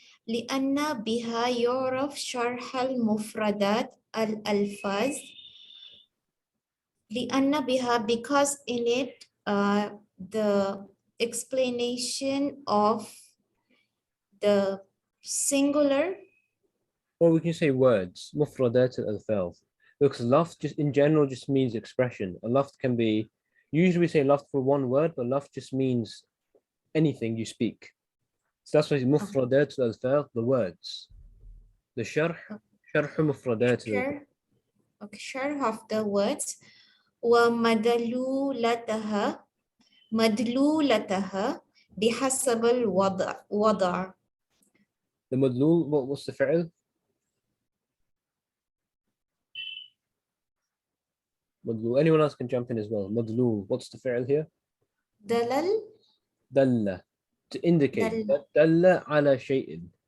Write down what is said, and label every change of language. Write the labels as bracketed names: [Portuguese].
[Arabic] لأن بها يعرف شرح المفردات الألفاظ. لأن بها, [English] because in it the explanation of the singular. Or we can say words, mufradat al-alfaz. Because lafz just in general just means expression. A lafz can be, usually we say lafz for one word, but lafz just means anything you speak. So that's why mufradat al-alfaz, the words. The sharh mufradat al-alfaz. Okay, sharh of the words. [Arabic] ومدلولتها مدلولتها بحسب الوضع. [English] The madlul, what's the fi'l? Madlul. Anyone else can jump in as well. Madlul. What's the fi'l here? [Arabic] دلل. [English] Dalla. To indicate. [Arabic] Dalla. Dalla ala shay'in.